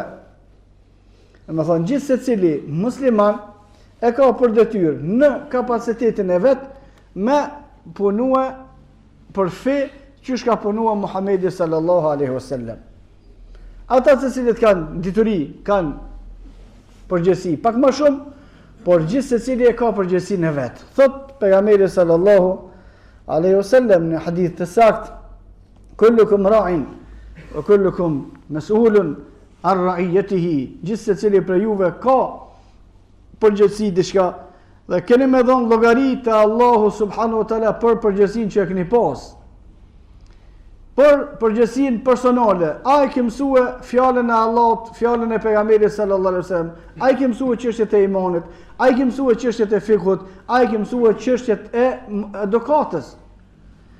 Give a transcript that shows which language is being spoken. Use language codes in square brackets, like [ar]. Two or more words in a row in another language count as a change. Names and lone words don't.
[sq] Do të thonë gjithë secili musliman e ka për detyrë në kapacitetin e vet me punue për fe që ka punua Muhamedi [ar] صلى الله عليه وسلم. [sq] Ata të cilët kanë dituri, kanë përgjegjësi pak më shumë, por gjithë secili e ka përgjegjësinë e vet. Thot pejgamberi [ar] صلى الله عليه وسلم [sq] në hadith të saktë: [ar] "كلكم راع وكلكم مسؤول عن رعيته", [sq] gjithë secili prej juve ka përgjegjësi diçka dhe keni me dhënë llogari te Allahu [ar] سبحانه وتعالى [sq] për përgjegjësinë që e keni pas. Për përgjegjësinë personale, ai që mësua fjalën e Allahut, fjalën e pejgamberit [ar] صلى الله عليه وسلم, [sq] ai që mësua çështjet e imanit, ai që mësua çështjet e fikut, ai që mësua çështjet e edukatës.